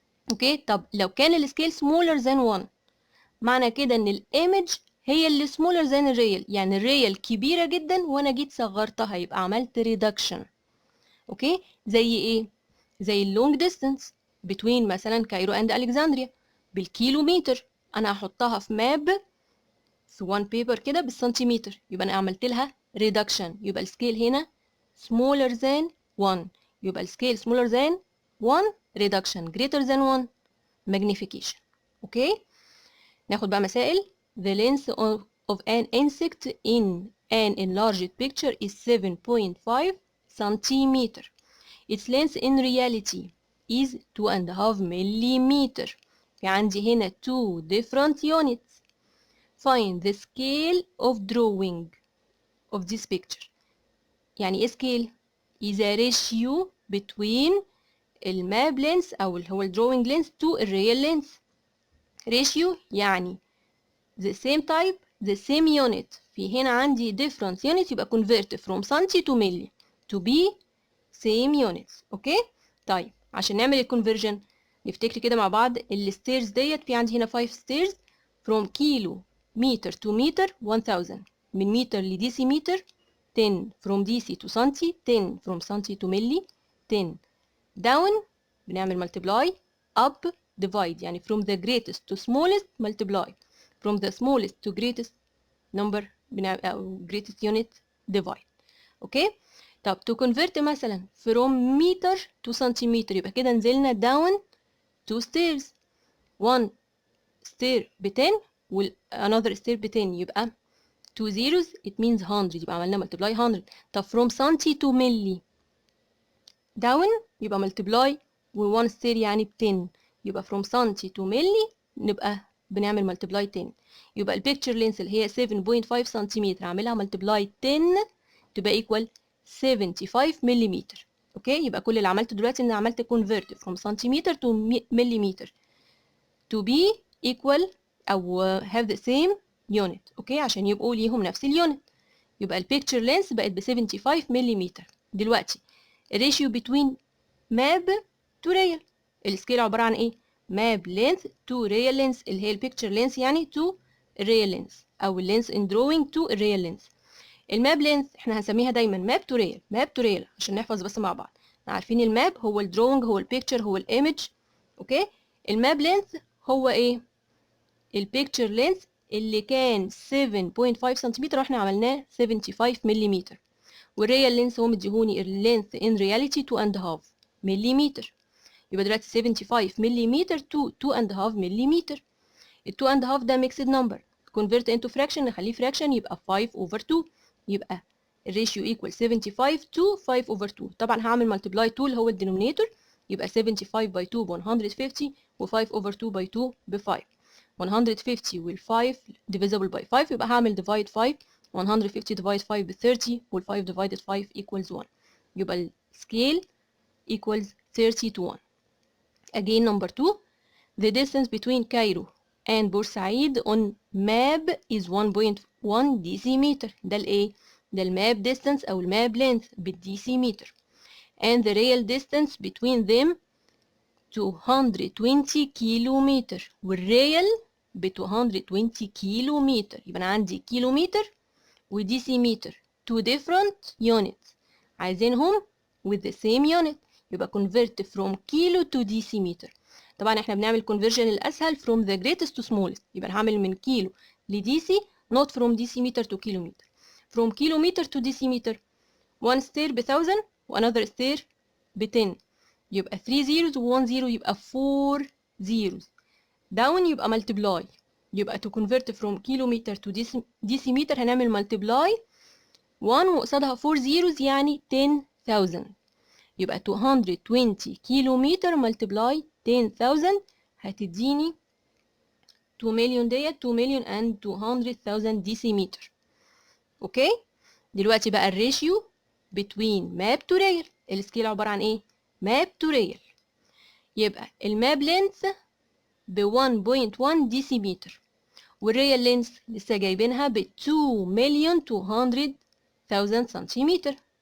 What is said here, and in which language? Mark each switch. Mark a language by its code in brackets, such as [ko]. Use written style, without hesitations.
[ar] اوكي، طب لو كان السكيل [en] smaller than 1 [ar] معنى كده ان الايمج هي اللي smaller than الريال، يعني الريال كبيره جدا وانا جيت صغرتها يبقى عملت ريدكشن. اوكي، زي ايه؟ زي اللونج ديستانس between مثلا كايرو اند الكسندريا بالكيلومتر، انا هحطها في ماب في 1 بيبر كده بالسنتيمتر، يبقى انا عملت لها ريدكشن. يبقى السكيل هنا [en] smaller than 1، يبقى السكيل smaller than 1 reduction greater than 1 magnification. [ar] اوكي، ناخد بقى مسائل. [en] the length of an insect in an enlarged picture is 7.5 centimeter. its length in reality is 2.5 millimeter. [ar] في عندي هنا [en] 2 different units. find the scale of drawing of this picture. [ar] يعني ايه [en] scale؟ is a ratio between الماب length او اللي هو drawing length to الreal length. ratio يعني the same type the same unit. [ar] في هنا عندي [en] different unit يبقى convert from centi to milli to be same units. [ar] اوكي، طيب عشان نعمل الكونفرجن نفتكر كده مع بعض الستيرز ديت. في عندي هنا 5 ستيرز from كيلو متر to متر 1000، من متر لديسيمتر 10، from ديسي to سنتي 10، from سنتي to ملي 10. [en] down بنعمل multiply، up divide، يعني from the greatest to smallest multiply، from the smallest to greatest number أو greatest unit divide. [ar] اوكي، طب [en] to convert مثلا from meter to centimeter يبقى كده نزلنا down 2 stairs. 1 stair ب 10 وال another stair ب 10، يبقى 2 zeros it means 100، يبقى عملنا multiply 100. [ar] طب from سنتي to milli down يبقى multiply و 1 stair يعني ب 10، يبقى from سنتي to milli نبقى بنعمل multiply 10. يبقى البيكتشر لينس اللي هي 7.5 سنتيمتر عاملها multiply 10 تبقى equal 75 ملم. اوكي، يبقى كل اللي عملته دلوقتي ان عملت convert from سنتيمتر to مليمتر to be equal او [en] have the same unit. [ar] اوكي، عشان يبقوا ليهم نفس اليونت. يبقى البيكتشر لينس بقت ب 75 ملم. دلوقتي الريشيو between map to real، السكيل عباره عن ايه؟ [en] map length to real length [ar] اللي هي البيكتشر لينس يعني to real length او [en] length in drawing to real length. [ar] الماب لينث احنا هنسميها دايما ماب تو ريال، ماب تو ريال عشان نحفظ بس مع بعض. احنا عارفين الماب هو الدرونج، هو البيكتشر، هو الايمج. اوكي، الماب لينث هو ايه؟ البيكتشر لينث اللي كان 7.5 سنتيمتر واحنا عملناه 75 ملم. والريال لينث هو مديهوني اللينث ان رياليتي 2.5 ملم. يبقى دلوقتي 75 ملم to 2.5 ملم. ال 2.5 ده ميكسد نمبر، [en] convert into fraction [ar] نخليه fraction يبقى 5 over 2. يبقى الريشيو equal 75 to 5 over 2. طبعا هعمل multiply 2 اللي هو الدينومينيتور، يبقى 75 by 2 ب 150 و 5 over 2 by 2 ب 5. 150 وال 5 divisible by 5 يبقى هعمل divide 5. 150 divide 5 ب 30 وال 5 divided 5 equals 1. [en] يبقى ال scale equals 30 to 1. Again number 2, the distance between Cairo and Bursaid on map is 1.1 decimeter. [ar] ده الايه؟ ده الماب distance او الماب length بالديسيمتر. [en] And the real distance between them 220 kilometer, [ar] والريال ب 220 كيلومتر. يبقى انا عندي كيلومتر وديسيمتر [en] two different units [ar] عايزينهم [en] with the same unit، [ar] يبقى convert from كيلو to decimeter. طبعا احنا بنعمل conversion الاسهل [en] from the greatest to smallest، [ar] يبقى انا هعمل من كيلو لديسي [en] not from decimeter to kilometer. from kilometer to decimeter one stair ب 1000 و another stair ب 10، يبقى 3 zeros و 1 zero يبقى 4 zeros. down يبقى multiply، يبقى to convert from kilometer to decimeter هنعمل multiply 1 وقصادها 4 zeros يعني 10,000. [ar] يبقى 220 كيلومتر multiply 10,000 هتديني 2 مليون ديت 2 مليون and 200,000 decimeter. اوكي، دلوقتي بقى الريشيو between map to rail. السكيل عبارة عن ايه؟ [en] map to rail. [ar] يبقى الماب لينث ب 1.1 ديسيمتر والريال لينث لسه جايبينها ب 2,200,000 سنتيمتر.